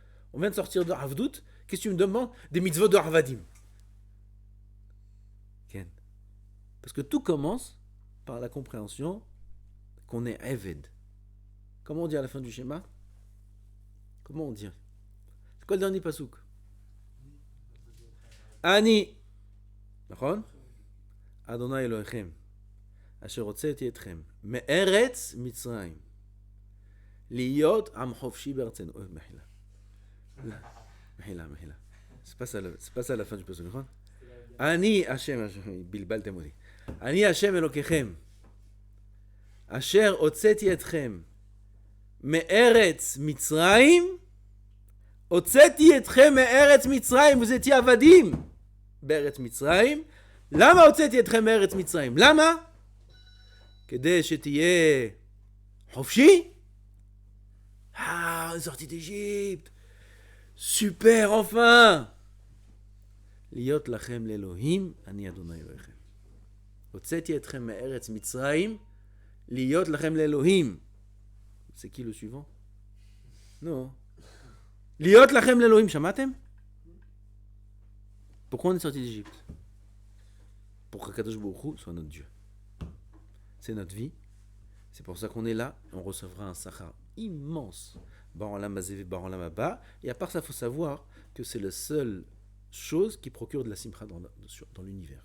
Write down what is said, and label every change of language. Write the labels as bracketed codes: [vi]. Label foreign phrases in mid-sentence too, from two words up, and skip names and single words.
[fr] On vient de sortir de Avdout. Qu'est-ce que tu me demandes? Des mitzvot de Avadim. Ken. Parce que tout commence par la compréhension qu'on est Eved. Comment on dit à la fin du schéma? Comment on dit? C'est quoi le dernier pasouk? [he] Ani. נכון? אדוני אלוהיכם, אשר הוצאתי אתכם מארץ מצרים, להיות עם חופשי בארצנו. מחילה. מחילה. [fr] C'est pas ça la fin du passage, [he] נכון? אני השם, בלבלתם אותי. אני השם אלוקיכם, אשר הוצאתי אתכם מארץ מצרים, הוצאתי אתכם מארץ מצרים, [fr] vous étiez [he] עבדים בארץ מצרים. למה הוצאתי אתכם מארץ מצרים? למה? כדי שתהיה חופשי? [fr] Ah, sortie d'Égypte. Super, enfin. [he] להיות לכם לאלוהים, אני אדוני אלוהיכם. הוצאתי אתכם מארץ מצרים, להיות לכם לאלוהים. [fr] C'est qui le suivant? Non. [he] להיות לכם לאלוהים, שמעתם? [fr] Pourquoi on est sorti d'Égypte? Pour qu'Akadosh Baruch Hu soit notre Dieu. C'est notre vie. C'est pour ça qu'on est là. On recevra un sachar immense. Et à part ça, il faut savoir que c'est la seule chose qui procure de la simcha dans l'univers.